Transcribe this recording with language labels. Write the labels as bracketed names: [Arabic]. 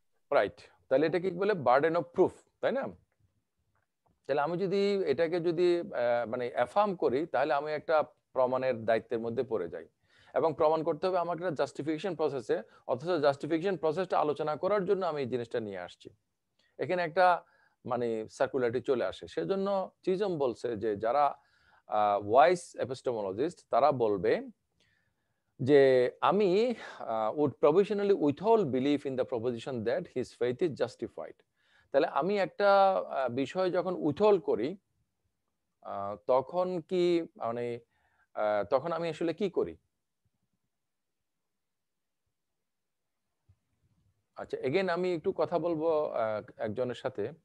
[Bangla] Right, তাহলে এটা কি বলে বার্ডেন অফ প্রুফ, তাই না? তাহলে আমি যদি এটাকে যদি মানে অ্যাফার্ম করি তাহলে আমি একটা প্রমাণের দায়িত্বের মধ্যে পড়ে যাই, এবং প্রমাণ করতে হবে আমাকে একটা জাস্টিফিকেশন প্রসেসে। অথচ জাস্টিফিকেশন প্রসেসটা আলোচনা করার জন্য আমি এই জিনিসটা নিয়ে আসছি। এখানে একটা মানে সার্কুলারিটি চলে আসে। সেজন্য চিজম বলছে যে যারা ওয়াইস এপিস্টেমোলজিস্ট তারা বলবে যে আমি [English] would provisionally withhold belief in the proposition that his faith is justified. [Bangla] তাহলে আমি একটা বিষয় যখন উইথহোল্ড করি তখন কি মানে তখন আমি আসলে কি করি? আচ্ছা, এগেন আমি একটু কথা বলবো একজনের সাথে।